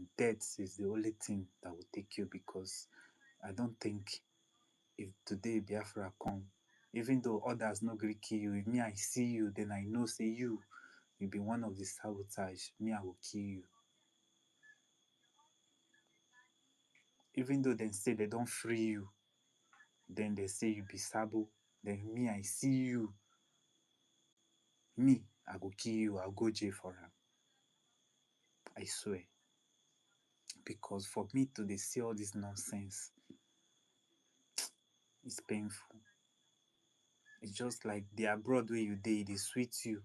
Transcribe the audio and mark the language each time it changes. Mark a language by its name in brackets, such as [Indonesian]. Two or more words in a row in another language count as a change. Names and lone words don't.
[Nigerian Pidgin] Death is the only thing that will take you because I don't think if today Biafra come, even though others no gree kill you, if me I see you, then I know say you be one of the sabotage. Me I will kill you. Even though they say they don't free you, then they say you be sabo. Then me I see you, me, I go kill you, I'll go jail for am. I swear. Because for me to dey see all this nonsense, it's painful. It's just like the abroad where you dey, they sweet you.